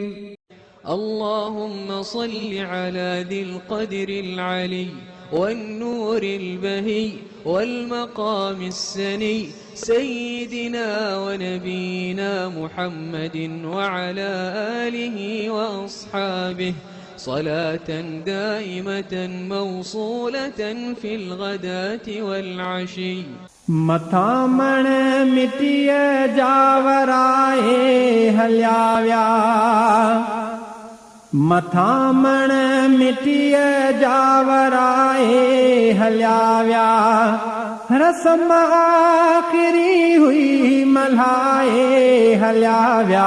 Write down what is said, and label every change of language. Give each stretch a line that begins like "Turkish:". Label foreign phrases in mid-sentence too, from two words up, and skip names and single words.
Arabic: اللهم صل على ذي القدر العلي والنور البهي والمقام السني سيدنا ونبينا محمد وعلى آله وأصحابه صلاة دائمة موصولة في الغداة والعشي.
Sindhi: मथामण मिटीअ जा वराए हलिया विया, मथामण मिटीअ जा वराए हलिया विया, रस्म आख़िरी हुई मल्हाए हलिया विया,